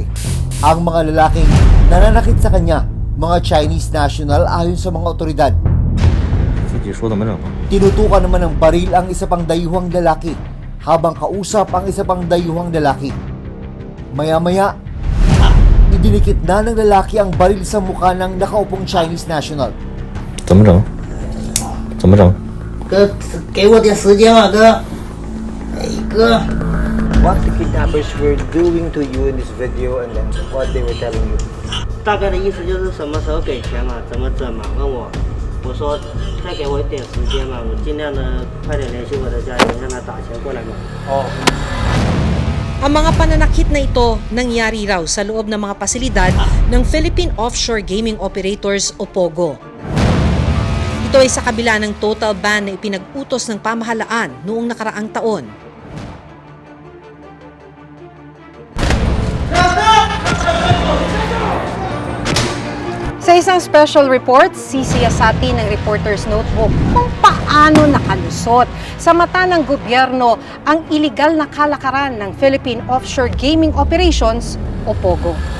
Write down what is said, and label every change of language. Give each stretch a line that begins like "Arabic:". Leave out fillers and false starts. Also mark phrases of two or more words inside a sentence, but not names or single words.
Filipino: Ang mga lalaking nananakit sa kanya, mga
English: Chinese national
Filipino: ayon sa mga otoridad. Tinutukan naman ng baril ang isa pang dayuhang lalaki habang kausap ang isa pang dayuhang lalaki. Maya-maya, idinikit na ng lalaki ang baril sa mukha ng nakaupong
English: Chinese national.
Chinese: 怎么整？怎么整？哥，给我点时间吧，哥。哎，哥，
English: What the kidnappers were doing to you in this video and then what they were telling you?
Chinese: 大概的意思就是什么时候给钱嘛，怎么整嘛？问我，我说再给我一点时间嘛，我尽量的快点联系我的家人，让他打钱过来嘛。
Filipino: Ang mga pananakit na ito nangyari raw sa loob ng mga pasilidad ng Philippine Offshore Gaming Operators o POGO. Ito ay sa kabila ng
English: total ban
Filipino: na ipinag-utos ng pamahalaan noong nakaraang taon. Sa isang
English: special report,
Filipino: sisiyasati ng Reporter's Notebook kung paano nakalusot sa mata ng gobyerno ang iligal na kalakaran ng Philippine Offshore Gaming Operations o POGO.